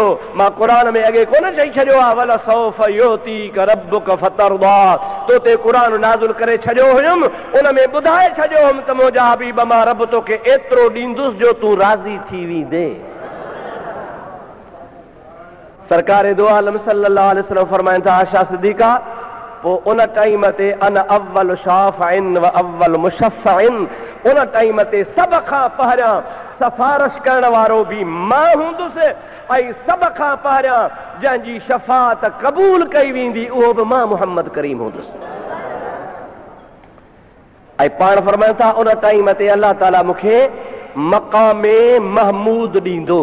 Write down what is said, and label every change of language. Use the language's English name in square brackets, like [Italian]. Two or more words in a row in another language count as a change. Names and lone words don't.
[Sindhi] मां क़ुरान में अॻे कोन चई छॾियो आहे [Arabic] ولسوف يعطيك ربك فترضى, [Sindhi] तो ते क़ुरान नाज़िल करे छॾियो हुयुमि, उन में ॿुधाए छॾियो हुयुमि त मुंहिंजा हबीब मां रब तोखे एतिरो ॾींदुसि जो तूं राज़ी थी वेंदे। सरकार दो आलम [Arabic] صلى الله عليه وسلم [Sindhi] फरमाइनि था आयशा सिद्दीक़ा, पोइ उन टाइम ते [Arabic] أنا أول شافع وأول مشفع, [Sindhi] उन टाइम ते सभ खां पहिरियां सिफारिश करण वारो बि मां हूंदुसि, ऐं सभ खां पहिरियां जंहिंजी शफ़ाअत क़बूल कई वेंदी उहो बि मां मुहम्मद करीम हूंदुसि। ऐं पाण फरमाइनि था उन टाइम ते अल्लाह ताला मूंखे मक़ामे महमूद ॾींदो।